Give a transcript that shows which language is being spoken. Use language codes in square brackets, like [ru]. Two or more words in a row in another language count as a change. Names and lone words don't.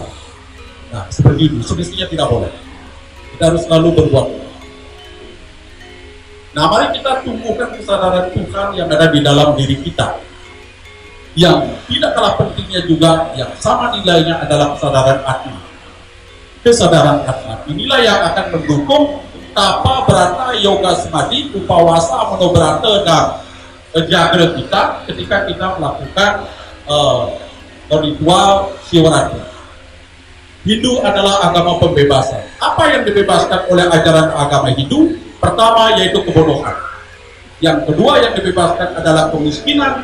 [id] Nah, seperti itu, semestinya tidak boleh. Kita harus selalu berbuat. Nah, mari kita tumbuhkan kesadaran Tuhan yang ada di dalam diri kita. Yang tidak kalah pentingnya juga, yang sama nilainya adalah kesadaran atma. Kesadaran atma inilah yang akan mendukung tapa berata yoga samadhi upawasa manobrata dan jagra kita ketika kita melakukan ritual Siwaratri. Hindu adalah agama pembebasan. Apa yang dibebaskan oleh ajaran agama Hindu? Pertama yaitu kebodohan. Yang kedua yang dibebaskan adalah kemiskinan.